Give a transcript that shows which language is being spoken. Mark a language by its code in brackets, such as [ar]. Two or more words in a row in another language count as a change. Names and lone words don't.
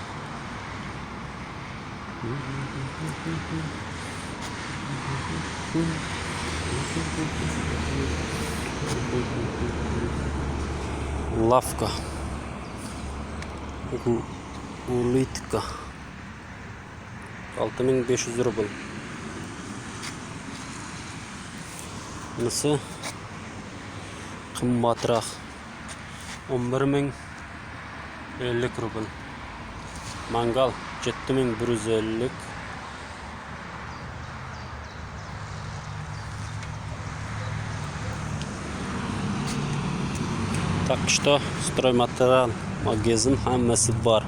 [ru] Лавка. Улитка. 6500 рубль. [uz] Bunisi qimmatroq 11050 rubl. Mangal 7150. [ru] Так что стройматериал [uz] magazin hammasi bor.